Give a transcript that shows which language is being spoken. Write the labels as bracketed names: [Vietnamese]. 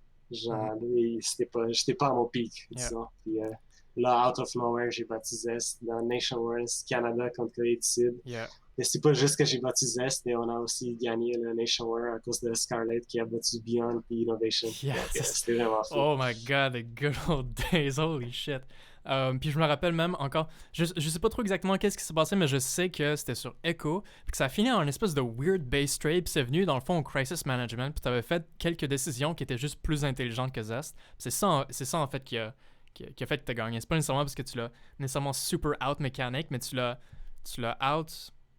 [French] Genre, j'étais pas à mon pic, disons. Puis là, [English] out of nowhere, [French] j'ai battu Zest dans Nation Wars Canada contre Corée du Sud. Et c'est pas juste que j'ai battu Zest, mais on a aussi gagné le Nation War à cause de Scarlett qui a battu Beyond et Innovation. [English] Yes. [French] Donc, c'était vraiment fou. [English] Oh my god, the good old days, holy shit. [French] Puis je me rappelle même encore, je sais pas trop exactement qu'est-ce qui s'est passé, mais je sais que c'était sur Echo, puis que ça a fini en une espèce de weird base trade, puis c'est venu dans le fond au Crisis Management, puis t'avais fait quelques décisions qui étaient juste plus intelligentes que Zest. C'est ça en fait qui a fait que t'as gagné. C'est pas nécessairement parce que tu l'as nécessairement super out mécanique, mais tu l'as out...